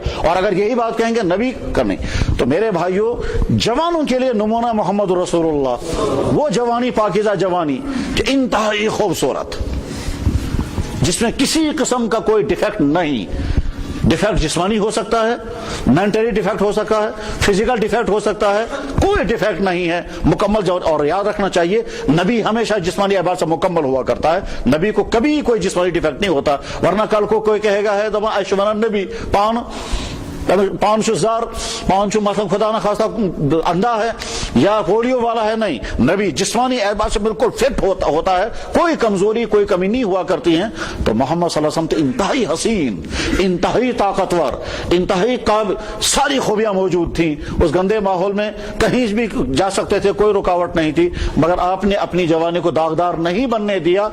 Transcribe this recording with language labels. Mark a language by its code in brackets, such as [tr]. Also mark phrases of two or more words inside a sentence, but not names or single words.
[ur] اور اگر یہی بات کہیں گے نبی کرنے، تو میرے بھائیوں جوانوں کے لیے نمونہ محمد رسول اللہ، وہ جوانی پاکیزہ جوانی کہ انتہائی خوبصورت، جس میں کسی قسم کا کوئی ڈیفیکٹ نہیں۔ ڈیفیکٹ جسمانی ہو سکتا ہے، [en] mentally defect [ur] ہو سکتا ہے، [en] physical defect [ur] ہو سکتا ہے، کوئی ڈیفیکٹ نہیں ہے، مکمل۔ اور یاد رکھنا چاہیے نبی ہمیشہ جسمانی اعتبار سے مکمل ہوا کرتا ہے، نبی کو کبھی کوئی جسمانی ڈیفیکٹ نہیں ہوتا، ورنہ کل کو کوئی کہے گا [ks] ہے دما ایشورن نبی پان شزار پان شو [ur] مثلا خدا نہ خواستہ اندھا ہے یا پولیو والا ہے، نہیں، نبی جسمانی اعتبار سے بالکل فٹ ہوتا ہے، کوئی کمزوری کوئی کمی نہیں ہوا کرتی ہیں۔ تو محمد صلی اللہ علیہ وسلم تو انتہائی حسین، انتہائی طاقتور، انتہائی قابل، ساری خوبیاں موجود تھیں اس گندے ماحول میں، کہیں بھی جا سکتے تھے، کوئی رکاوٹ نہیں تھی، مگر آپ نے اپنی جوانی کو داغدار نہیں بننے دیا۔